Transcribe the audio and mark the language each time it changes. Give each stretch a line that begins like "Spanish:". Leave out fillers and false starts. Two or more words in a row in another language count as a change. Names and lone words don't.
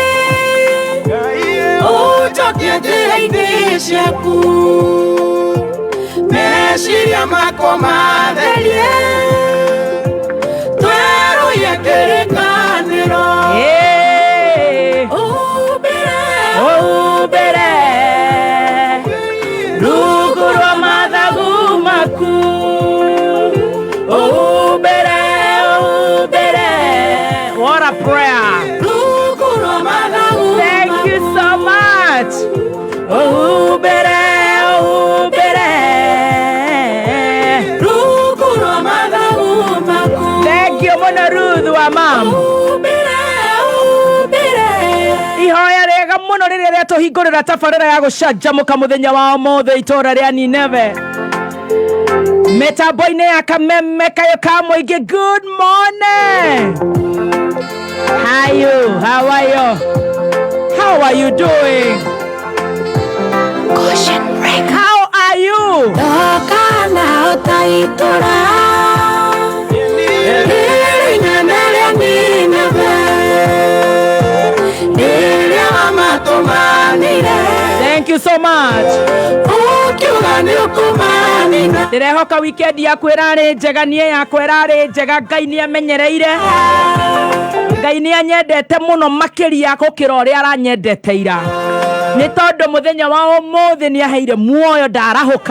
Kikuyu: ũnjokie njĩra-inĩ ciaku meciria makwa matherie tweruye kĩrĩkanĩro umbire rungu rwa mathagu maku umbire.
English: What a prayer.
Kikuyu: Rungu rwa mathagu maku.
English: Thank you so much.
Kikuyu: Umbire rungu rwa mathagu maku.
English: Thank you
Kikuyu: mũno Ruth wa mam. Ihoya rĩega mũno rĩrĩa rĩatũhingũrĩra tabarĩra ya gũcanjamũka mũthenya wa ũmũthĩ itũũra rĩa Nineve. Mĩtambo-inĩ ya kameme kayo ka mũingĩ.
English: Good morning. How are you? How are you doing? How are you?
Kikuyu: Ndokana ũtaitura rĩrĩa Nineve rĩrĩa wamatũmanire.
English: Thank you so much.
Kikuyu: Ũkiuga nĩũkũmanina. Ndĩrehoka weekend yaku ĩrarĩ njega, niĩ yakwa ĩrarĩ njega. Ngai nĩamenyereire. Ngai nĩanyendete mũno makĩria gũkĩra ũrĩa aranyendete ira. nĩ tondũ mũthenya wa ũmũthĩ nĩ aheire muoyo ndarahũka.